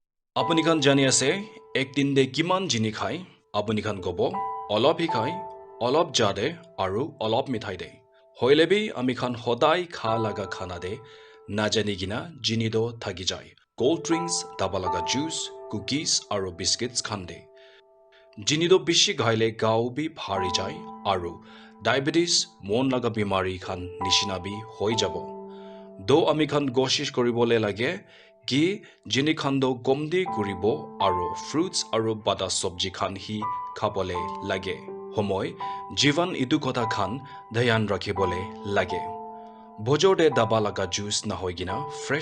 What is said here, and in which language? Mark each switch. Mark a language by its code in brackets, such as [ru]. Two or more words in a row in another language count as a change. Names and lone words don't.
[nag] Apuni khan jani ase ek din de kiman jini khai apuni khan gobo olop hi khai olop jade aru olop mithai de hoilebi ami khan hodai kha laga khana de na jani gina jini do thagi jai [en] cold drinks [nag] daba laga juice cookies aru biscuits khan de jini do bishi ghaile gao bi bhari jai aru diabetes mon laga bimari khan nishina bi hoi jabo do ami khan koshish koribole lage ki jini khan do komdi kuribo aru fruits aru bada sabji khan hi khabole lage homoy jivan idu kotha khan dhyan rakhibole lage bojode daba laga juice na hoigina fresh